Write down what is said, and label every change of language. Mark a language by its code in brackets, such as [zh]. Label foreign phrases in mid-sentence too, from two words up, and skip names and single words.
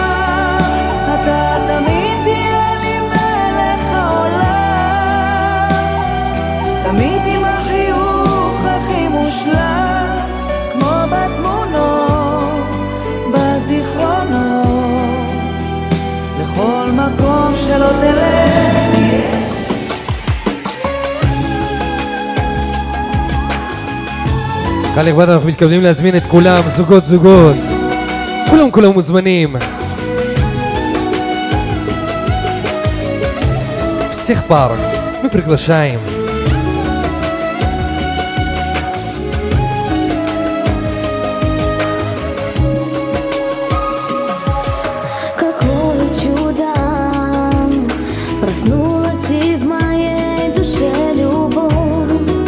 [he] אתה תמיד תהיה לי מלך העולם, תמיד עם החיוך הכי מושלם, כמו בתמונות בזיכרונות. לכל מקום שלא תלך כאן לכבד אנחנו מתכוונים להזמין את כולם, זוגות, כולם מוזמנים. [ru] Всех пар мы приглашаем. Какое чудо проснулась и в моей душе любовь.